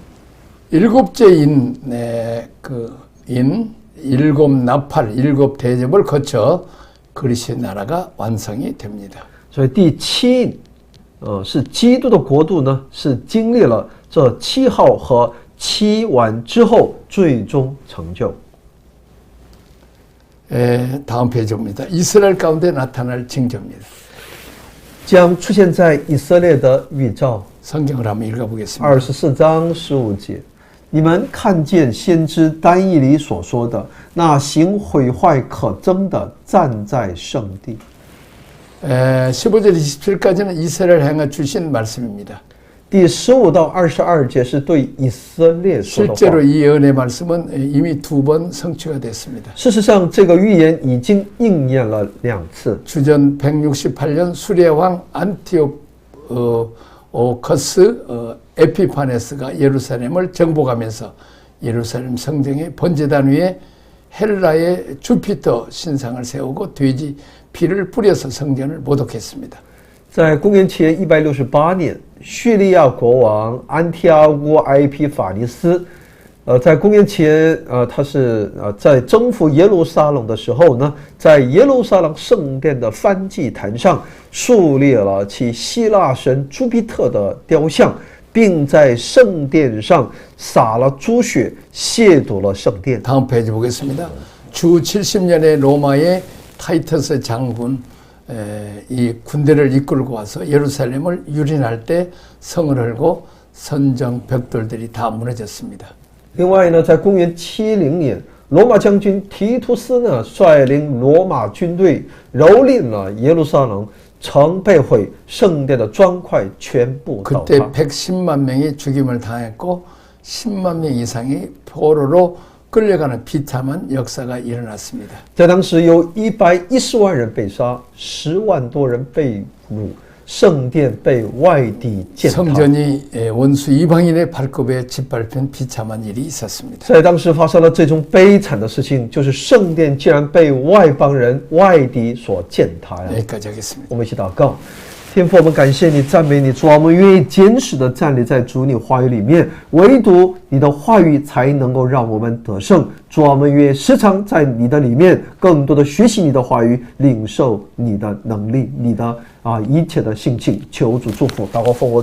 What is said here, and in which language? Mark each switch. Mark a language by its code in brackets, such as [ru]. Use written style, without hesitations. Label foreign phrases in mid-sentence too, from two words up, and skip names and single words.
[ko] 일곱째 일곱 나팔, 일곱 대접을 거쳐 그리스도의 나라가 완성이 됩니다. [zh] 所以第7是基督的国度呢，是经历了这7号和7完之后最终成就。 [ko] 다음 페이지입니다. 이스라엘 가운데 나타날 징조입니다. [zh] 将出现在以色列的预兆。 [ko] 성경을 한번 읽어보겠습니다. [zh] 24 章15节，你们看见先知但以理所说的，那行毁坏可憎的站在圣地。 [ko] 15절 27절까지는 이스라엘 향해 주신 말씀입니다. [zh] 第15到22节是对以色列说的话。 [ko] 실제로 이 예언의 말씀은 이미 2번 성취가 됐습니다. [zh] 事实上，这个预言已经应验了2次。 [ko] 주전 168년 수레 왕 안티오커스 에피파네스가 예루살렘을 정복하면서 예루살렘 성정의 번제단 위에 헬라의 주피터 신상을 세우고 돼지 피를 뿌려서 성전을 모독했습니다. [zh] 在公元前168年，叙利亚国王安提阿乌埃皮法尼斯在公元前，他是在征服耶路撒冷的时候呢，在耶路撒冷圣殿的燔祭坛上树立了其希腊神朱庇特的雕像，并在圣殿上洒了猪血，亵渎了圣殿。 [ko] 다음 페이지 보겠습니다. 주 70년에 로마의 타이터스 장군 이 군대를 이끌고 와서 예루살렘을 유린할 때 성을 헐고 선정 벽돌들이 다 무너졌습니다. [zh] 另外呢，在公元70年，罗马将军提图斯呢率领罗马军队蹂躏了耶路撒冷，城被毁，圣殿的砖块全部倒 [ko] 그때 [zh] 塌。 [ko] 110만 명이 죽임을 당했고 10만 명 이상이 포로로 끌려가는 비참한 역사가 일어났습니다. [zh] 在当时有110万人被杀，10万多人被掳，圣殿被外敌践踏。 [ko] 성전이 원수 이방인의 발급에 짓밟힌 비참한 일이 있었습니다. [zh] 在当时发生了这种悲惨的事情，就是圣殿竟然被外邦人、外敌所践踏呀！ 여기까지 하겠습니다. 我们一起祷告。天父，我们感谢你，赞美你，主啊，我们愿意坚实的站立在主你话语里面，唯独你的话语才能够让我们得胜。主啊，我们愿意时常在你的里面，更多的学习你的话语，领受你的能力，你的一切的性情。求主祝福，祷告奉我主耶稣基督的圣名，